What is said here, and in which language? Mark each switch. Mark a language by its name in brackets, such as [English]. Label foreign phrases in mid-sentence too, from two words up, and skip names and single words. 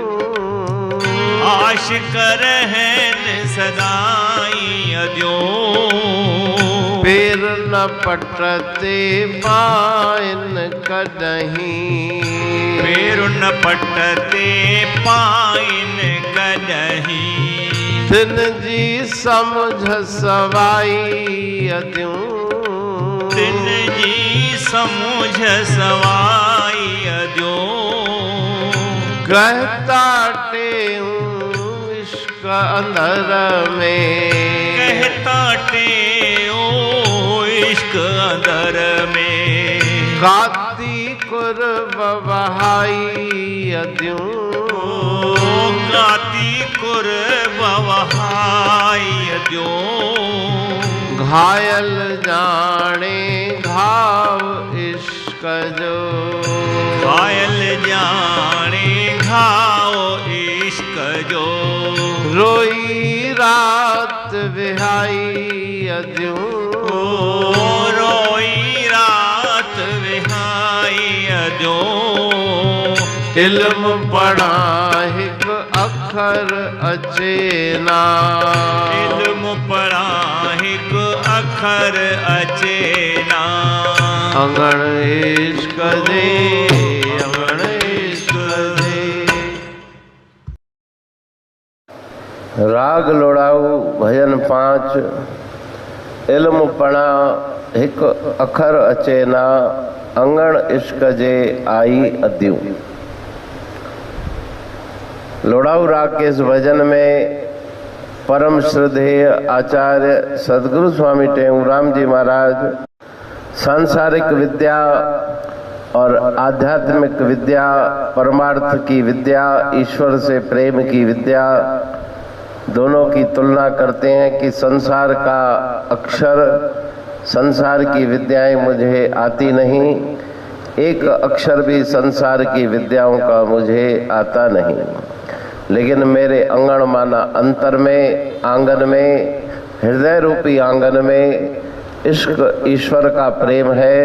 [Sindhi] आशिक़ रहन सदाई अद्यूं। पेर न पटते पाइन कॾहिं। पेर न पटते पाइन कॾहिं। तिन जी समझ सवाई अद्यूं। तिन जी समझ सवाई अद्यूं। कहता टेऊं इश्क अंदर में। कहता टेऊं इश्क अंदर में। काती कुर्ब बहाई अद्यूं। काती कुर्ब वहाई अद्यूं। घायल जाने घाव इश्क जो। घायल जाने घाव इश्क जो। रोई रात विहाई अद्यूं। रोई रात विहाई अद्यूं। इल्म पढ़ा हिक अखर अचे ना। इल्म पढ़ा हिक अखर अखर अचेना। अंगण इश्क दे, अंगण इश्क दे। [Hindi] राग लोड़ाऊ भजन 5। [Sindhi] इल्म पढ़ा हिक अखर अचेना, अंगण इश्क जे आई अद्यूं। [Hindi] लोड़ाऊ राग के इस भजन में परम श्रद्धेय आचार्य सदगुरु स्वामी टेऊराम जी महाराज सांसारिक विद्या और आध्यात्मिक विद्या, परमार्थ की विद्या, ईश्वर से प्रेम की विद्या, दोनों की तुलना करते हैं कि संसार का अक्षर, संसार की विद्याएं मुझे आती नहीं, एक अक्षर भी संसार की विद्याओं का मुझे आता नहीं, लेकिन मेरे अंगण माना अंतर में, आंगन में, हृदय रूपी आंगन में इश्क ईश्वर का प्रेम है।